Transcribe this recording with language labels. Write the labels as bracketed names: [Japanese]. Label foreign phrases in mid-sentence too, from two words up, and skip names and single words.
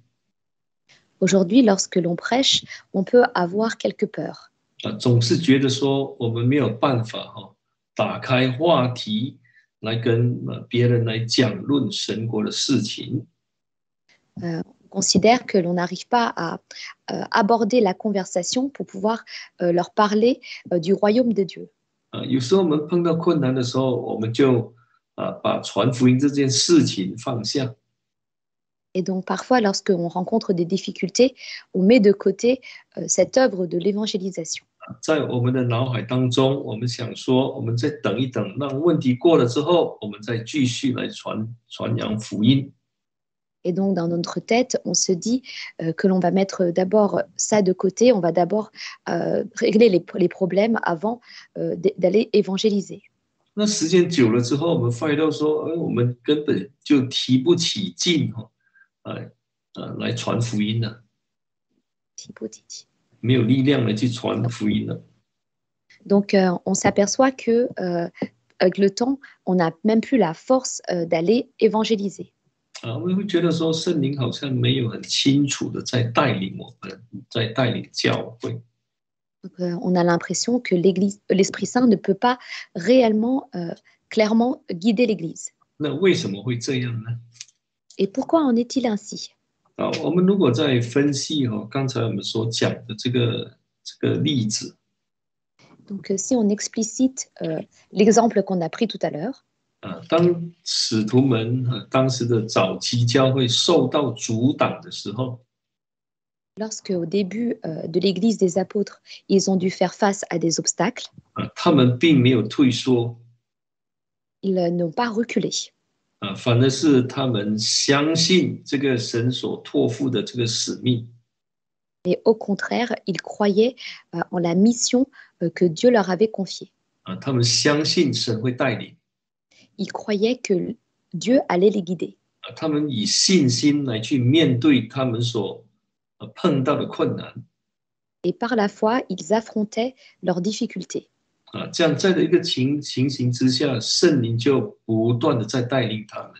[French] Aujourd'hui, lorsque l'on prêche, on peut avoir quelques peurs. [Chinese] 总是觉得说我们没有办法打开话题来跟别人来讲论神国的事情。 [French] On considère que l'on n'arrive pas à aborder la conversation pour pouvoir leur parler du royaume de Dieu. [Chinese] 有时候我们碰到困难的时候，我们就把传福音这件事情放下。 [French] Et donc parfois, lorsqu'on rencontre des difficultés, on met de côté cette œuvre de l'évangélisation. [Chinese] 在我们的脑海当中，我们想说，我们再等一等，让问题过了之后，我们再继续来传扬福音。 [French] Et donc, dans notre tête, on se dit que l'on va mettre d'abord ça de côté, on va d'abord régler les problèmes avant d'aller évangéliser. [Chinese] 那时间久了之后，我们发现到说，我们根本就提不起劲来传福音了，没有力量来去传福音了。 [French] Donc, on s'aperçoit que avec le temps, on n'a même plus la force d'aller évangéliser. [Chinese] 我们会觉得说，圣灵好像没有很清楚的在带领我们，在带领教会。 [French] Donc, on a l'impression que l'Esprit Saint ne peut pas réellement, clairement guider l'Église. [Chinese] 那为什么会这样呢？ [French] Et pourquoi en est-il ainsi? [Chinese] 我们如果在分析刚才我们所讲的这个例子， [French] Donc, si on explicite l'exemple qu'on a pris tout à l'heure, [Chinese] 当使徒们当时的早期教会受到阻挡的时候， [French] lorsque au début de l'Église des apôtres, ils ont dû faire face à des obstacles, [Chinese] 他们并没有退缩， [French] ils n'ont pas reculé. [Chinese] 反而是他们相信这个神所托付的这个使命。 [French] Et au contraire, ils croyaient en la mission que Dieu leur avait confiée. [Chinese] 他们相信神会带领， [French] Ils croyaient que Dieu allait les guider. [Chinese] 他们以信心来去面对他们所碰到的困难。 [French] Et par la foi, ils affrontaient leurs difficultés. [Chinese] 这样在的一个情形之下，圣灵就不断的在带领他们。